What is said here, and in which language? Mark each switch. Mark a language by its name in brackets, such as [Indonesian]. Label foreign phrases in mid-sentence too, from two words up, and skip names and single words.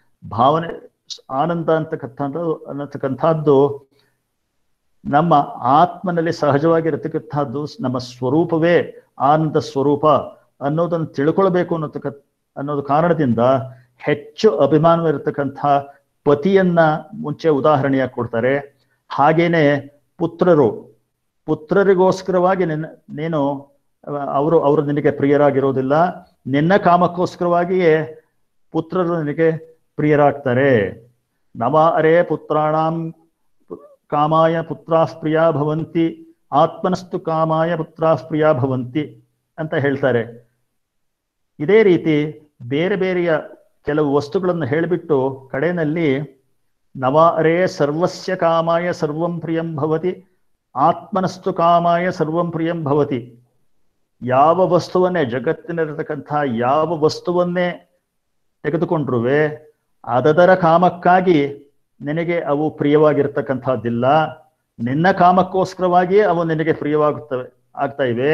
[Kannada] ಆನಂದ ಅನ್ನತಕ್ಕಂಥದ್ದು ನಮ್ಮ ಆತ್ಮನಲ್ಲಿ ಸಹಜವಾಗಿರತಕ್ಕಂಥದ್ದು, ನಮ್ಮ ಸ್ವರೂಪವೇ ಆನಂದ ಸ್ವರೂಪ ಅನ್ನೋದನ್ನು ತಿಳ್ಕೊಳ್ಬೇಕು ಅನ್ನೋದು ಕಾರಣದಿಂದ ಹೆಚ್ಚು ಅಭಿಮಾನವಿರತಕ್ಕಂಥ ಪತಿಯನ್ನ ಮುಂಚೆ ಉದಾಹರಣೆಯಾಗಿ ಕೊಡ್ತಾರೆ. ಹಾಗೇನೆ ಪುತ್ರರಿಗೋಸ್ಕರವಾಗಿ ನೀನು ಅವರು ನಿನಗೆ ಪ್ರಿಯರಾಗಿರೋದಿಲ್ಲ, ನಿನ್ನ ಕಾಮಕ್ಕೋಸ್ಕರವಾಗಿಯೇ ಪುತ್ರರು ನಿನಗೆ ಪ್ರಿಯರಾಗ್ತಾರೆ. [Sanskrit] ನವ ಅರೇ ಪುತ್ರಾಣಾಂ ಕಾಮಾಯ ಪುತ್ರಾಃ ಪ್ರಿಯಾ ಭವಂತಿ, ಆತ್ಮನಸ್ತು ಕಾಮಾಯ ಪುತ್ರಾಃ ಪ್ರಿಯಾ ಭವಂತಿ [Kannada] ಅಂತ ಹೇಳ್ತಾರೆ. ಇದೇ ರೀತಿ ಬೇರೆ ಬೇರೆಯ ಕೆಲವು ವಸ್ತುಗಳನ್ನು ಹೇಳಿಬಿಟ್ಟು ಕಡೆಯಲ್ಲಿ [Sanskrit] ನವ ಅರೇ ಸರ್ವಸ್ಯ ಕಾಮಾಯ ಸರ್ವಂ ಪ್ರಿಯಂ ಭವತಿ, ಆತ್ಮನಸ್ತು ಕಾಮಾಯ ಸರ್ವಂ ಪ್ರಿಯಂ ಭವತಿ. [Kannada] ಯಾವ ವಸ್ತುವನ್ನೇ, ಜಗತ್ತಿನಲ್ಲಿರತಕ್ಕಂಥ ಯಾವ ವಸ್ತುವನ್ನೇ ತೆಗೆದುಕೊಂಡ್ರುವೆ ಅದರ ಕಾಮಕ್ಕಾಗಿ ನಿನಗೆ ಅವು ಪ್ರಿಯವಾಗಿರ್ತಕ್ಕಂಥದ್ದಿಲ್ಲ, ನಿನ್ನ ಕಾಮಕ್ಕೋಸ್ಕರವಾಗಿಯೇ ಅವು ನಿನಗೆ ಆಗ್ತಾ ಇವೆ.